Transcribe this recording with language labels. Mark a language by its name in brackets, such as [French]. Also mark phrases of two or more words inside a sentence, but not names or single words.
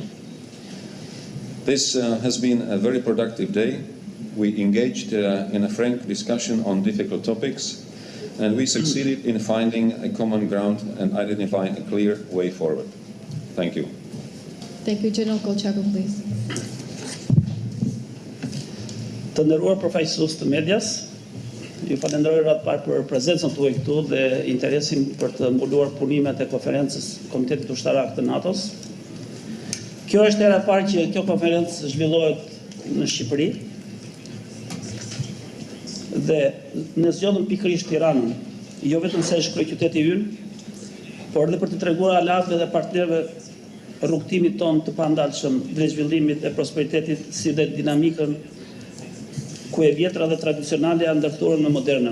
[English] This has been a very productive day. We engaged in a frank discussion on difficult topics, and we succeeded in finding a common ground and identifying a clear way forward. Thank you. Thank you, General Kollçaku, please. [Albanian] Të nderuar përfaqësues të medias, ju falenderoj ratë parë për prezencën tuaj këtu dhe interesin për të mbuluar punimet e konferencës Komitetit Ushtarak të NATO-s. Kjo është hera e parë që kjo konferencë zhvillohet në Shqipëri dhe ne zgjodhëm pikërisht Tiranën, jo vetëm se është kryeqyteti ynë, por edhe për të treguar aleatëve dhe partnerëve rrugtimit tonë të pandalshëm drejt zhvillimit e prosperitetit si dhe dinamikën ku e vjetra dhe tradicionale janë ndërtuar në modernën.